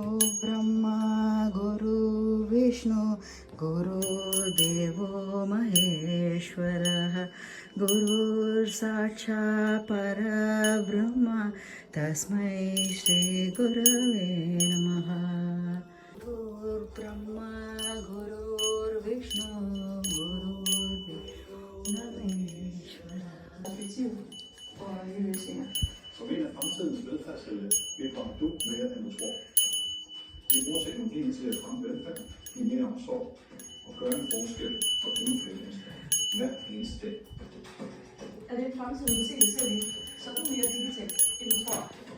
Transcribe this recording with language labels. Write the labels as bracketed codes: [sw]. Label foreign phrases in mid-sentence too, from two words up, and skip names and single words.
[sa] ओ ब्रह्मा गुरु विष्णु गुरुदेवो महेश्वरः गुरुर्साक्षात् परब्रह्म तस्मै श्री गुरवे नमः। गुरुर्ब्रह्मा गुरुर्विष्णु गुरुदेवो महेश्वरः. [da] Som en af fremtidens velfærdshelte bidrager du mere end du tror. Vi bruger teknologien til at fremme velfærd, give mere omsorg og gøre en forskel for endnu flere mennesker. Hver eneste dag. Er det fremtiden, vi ser det selv i? Så er du mere digital, end du tror.